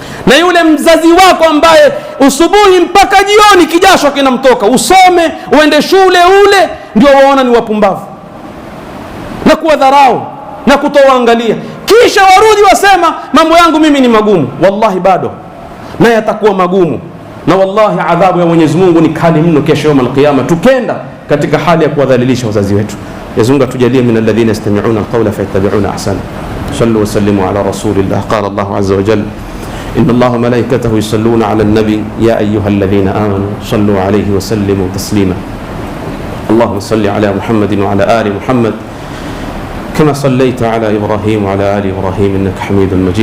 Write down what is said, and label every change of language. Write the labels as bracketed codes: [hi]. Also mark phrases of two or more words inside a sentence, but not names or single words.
[sw] Na yule mzazi wako ambaye usubuhi mpaka jioni kijasho kinamtoka, usome uende shule ule, ndio waona ni wapumbavu na kuwadharau na kutowaangalia, kisha warudi wasema mambo yangu mimi ni magumu. Wallahi bado na yatakuwa magumu, na wallahi adhabu ya Mwenyezi Mungu ni kali mno kesho [ar] يوم القيامة, [sw] tukenda katika hali ya kuwadhalilisha wazazi wetu. Mwenyezi Mungu atujalie [ar] من الذين يستمعون القول فيتبعون أحسنه. صلوا وسلموا على رسول الله. قال الله عز وجل إن الله وملائكته يصلون على النبي يا أيها الذين آمنوا صلوا عليه وسلموا تسليما. اللهم صل على محمد وعلى آل محمد كما صليت على إبراهيم وعلى آل إبراهيم إنك حميد مجيد.